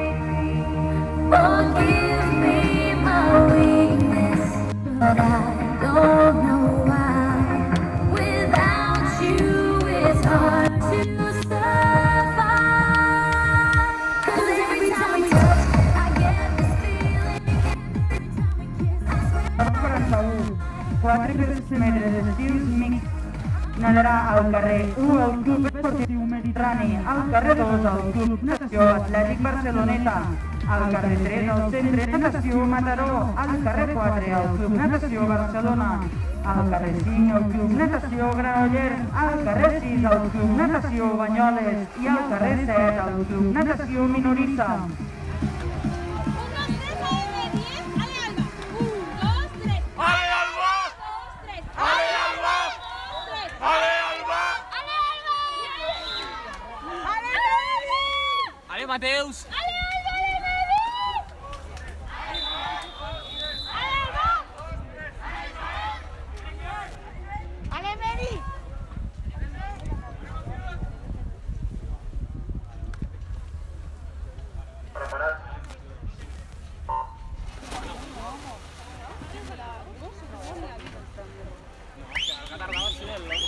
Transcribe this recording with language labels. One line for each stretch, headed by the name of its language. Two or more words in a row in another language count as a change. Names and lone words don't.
English: Forgive me my weakness, but I don't know why. Without you, it's hard to survive. 'Cause every time we touch, I get this feeling. Every time we kiss, I swear.
Catalan: 41, 4 metres d'estils mix. Nadarà al carrer 1 al Club Esportiu Mediterrani, al carrer 2 al Club Natació Atlètic Barceloneta, al carrer 3 al Centre Natació Mataró, al carrer 4 al Club Natació Barcelona, al carrer 5 al Club Natació Granollers, al carrer 6 al Club Natació Banyoles i al carrer 7 al Club Natació Minorista. 1, 2, 3, AM10, Ale Alba. 1, 2, 3. ¡Ale Alba! 2, 3. ¡Ale Alba! 3. ¡Ale Alba! Ale Alba. Ale Alba. ¡Ale Mateus! Ale Alba, Ale Alba. Ale Alba. Ale Meri.
Spanish: Que ha tardado así el hombre.